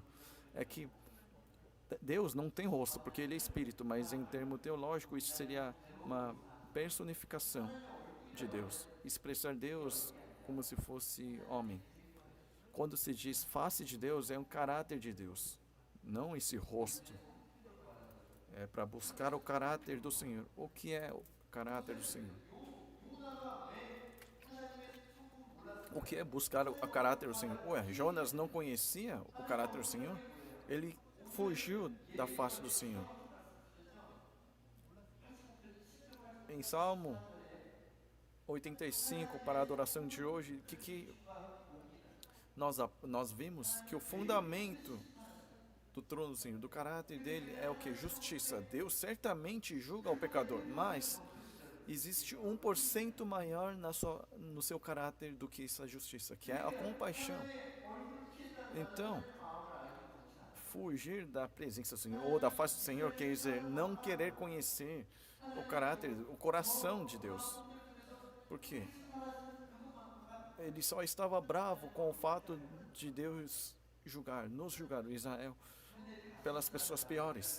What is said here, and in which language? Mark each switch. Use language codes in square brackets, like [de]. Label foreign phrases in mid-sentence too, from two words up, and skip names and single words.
[pt] É que Deus não tem rosto, porque Ele é Espírito, mas em termo teológico isso seria uma personificação de Deus. Expressar Deus como se fosse homem. Quando se diz face de Deus, é um caráter de Deus, não esse rosto. É para buscar o caráter do Senhor. O que é o caráter do Senhor? [ko] 요나가 왜 하나님의 속을 [pt] O que [ko] 몰랐을까요? [pt] é buscar o caráter do Senhor? Ué, Jonas não conhecia o caráter do Senhor? Ele fugiu da face do Senhor. Em Salmo 85, para a adoração de hoje, que nós vimos que o fundamento do trono do Senhor, do caráter dele, é o que? Justiça. Deus certamente julga o pecador, mas existe 1% maior no seu caráter do que essa justiça, que é a compaixão. [ko] 얼굴을 피했다는 말은 [pt] Então, [ko] 하나님의 마음을 알기 원치 않아요. [pt] fugir da presença do Senhor ou da face do Senhor quer dizer não querer conhecer o caráter, o coração de Deus. Por quê? Ele só estava bravo com o fato de Deus nos julgar, Israel, pelas pessoas piores.